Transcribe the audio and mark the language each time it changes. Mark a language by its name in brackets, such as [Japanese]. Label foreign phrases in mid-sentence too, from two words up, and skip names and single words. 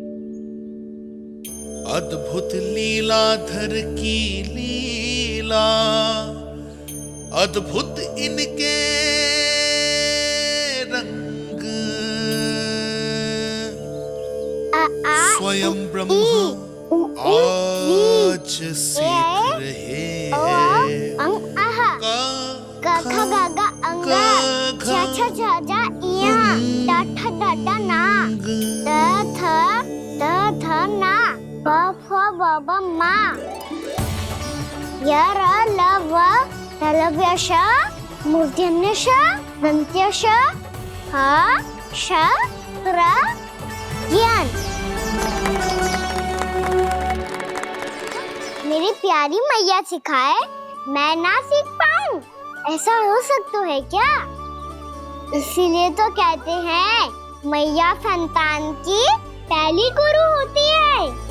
[Hindi] अद्भुत लीलाधर की लीला, अद्भुत इनके रंग, स्वयं ब्रह्मा आज सीख रहे हैं गा गा अंगा, छा छा छा जा इया, टा ठा डा डा ना, द थ ना, प फ ब ब मा, य र ल व तलव्य श, मूर्धन्य श, दंत्य श, ह श र ज्ञान। मेरी प्यारी मैया सिखाए, मैं ना सीख पाऊं, ऐसा हो सकता है क्या? इसीलिए तो कहते हैं मैया संतान की पहली गुरु होती है।